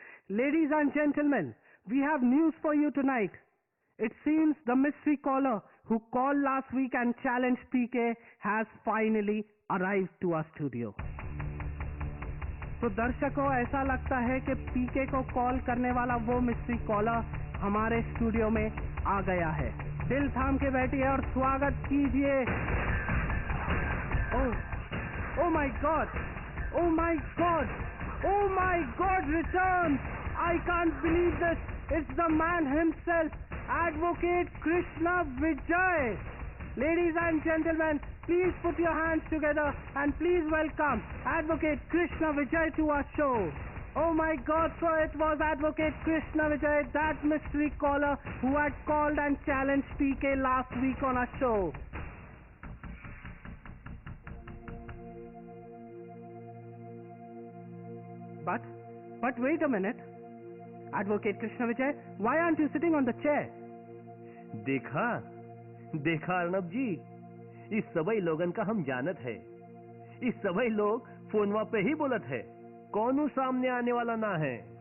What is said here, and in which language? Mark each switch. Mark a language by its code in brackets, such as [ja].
[en] Ladies and gentlemen, we have news for you tonight. It seems the mystery caller who called last week and challenged PK has finally arrived to our studio. [hi] तो दर्शकों, ऐसा लगता है कि पीके को call करने वाला वो मिस्ट्री कॉलर हमारे स्टूडियो में आ गया है। दिल थाम के बैठिए और स्वागत कीजिए। [en] Oh my God, oh my God, oh my God, return! I can't believe this, it's the man himself, advocate Krishna Vijay. Ladies and gentlemen, please put your hands together and please welcome Advocate Krishna Vijay to our show. Oh my God, so it was Advocate Krishna Vijay, that mystery caller who had called and challenged PK last week on our show. But wait a minute. Advocate Krishna Vijay, why aren't you sitting on the chair? [hi] देखा अर्णब जी, इस सबई लोगन का हम जानत है। इस सबई लोग फोनवा पे ही बोलत है, कौनू सामने आने वाला ना है।